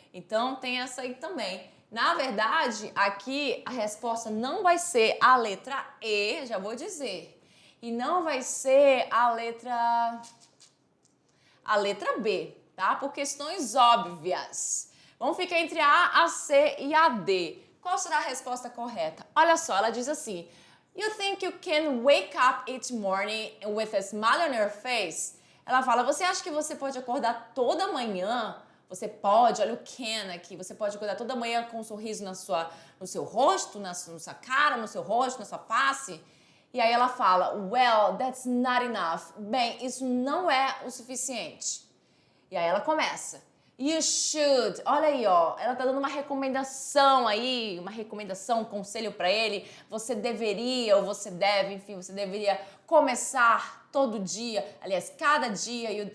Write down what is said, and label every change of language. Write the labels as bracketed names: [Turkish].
[Portuguese] Então, tem essa aí também. Na verdade, aqui a resposta não vai ser a letra E, já vou dizer. E não vai ser a letra B, tá? Por questões óbvias. Vamos ficar entre a C e a D. Qual será a resposta correta? Olha só, ela diz assim: [English] You think you can wake up each morning with a smile on your face? [Portuguese] Ela fala, você acha que você pode acordar toda manhã? Você pode, olha o can aqui, você pode acordar toda manhã com um sorriso no seu rosto, na sua cara, no seu rosto, na sua face? E aí ela fala, [English] well, that's not enough. [Portuguese] Bem, isso não é o suficiente. E aí ela começa. [English] You should. [Portuguese] Olha aí, ó. Ela tá dando uma recomendação aí, um conselho para ele. Você deveria ou você deve, enfim, você deveria começar todo dia, aliás, cada dia.